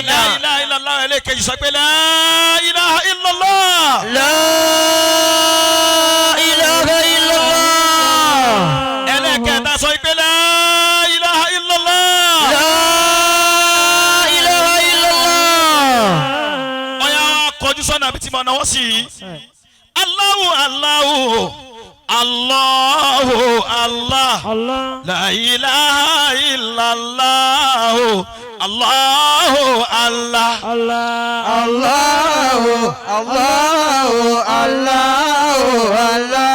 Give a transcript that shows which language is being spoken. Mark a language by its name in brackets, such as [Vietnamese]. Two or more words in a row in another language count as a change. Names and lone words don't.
[Arabic] لا إله إلا الله [Yoruba] ẹlẹ́kẹ̀jì sọ pé [Arabic] لا إله إلا الله. لا إله إلا الله. [Yoruba] ẹlẹ́kẹ̀ta sọ pé [Arabic] لا إله إلا الله. la ilaha illallah. [Yoruba] ọ̀yà kọjú sọ́nà àbí tí mo náwó sí i. [Arabic] الله الله الله الله. لا إله إلا الله. الله الله. الله الله الله الله.